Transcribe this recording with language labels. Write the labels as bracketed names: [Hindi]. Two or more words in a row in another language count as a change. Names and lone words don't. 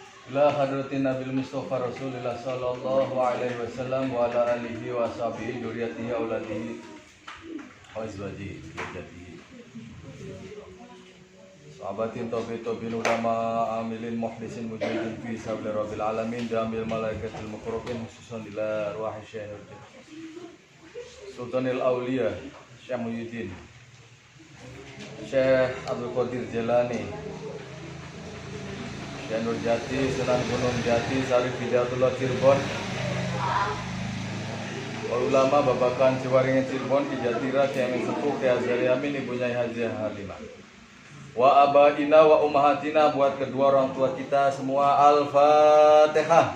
[Arabic] إلى حضرة النبي المصطفى رسول الله صلى الله عليه وسلم وعلى آله وصحبه ذريته أولاده وأزواجه ذريته صحابة تابعين علماء عاملين مخلصين مجاهدين في سبيل رب العالمين جميع الملائكة المقربين خصوصا إلى أرواح شيخ سلطان الأولياء شيخ محيي الدين شيخ عبد القادر جيلاني [Indonesian] Syekh Nur Jati Sunan Gunung Jati Syarif Hidayatullah Cirebon ulama Babakan Ciwaringin Cirebon Ki Jatira Ki Amin Sepuh Ki Azhari Amin Ibu Nyai Haji Halimah [Arabic] وآبائنا وأمهاتنا [Indonesian] buat kedua orang tua kita semua. Al-Fatihah.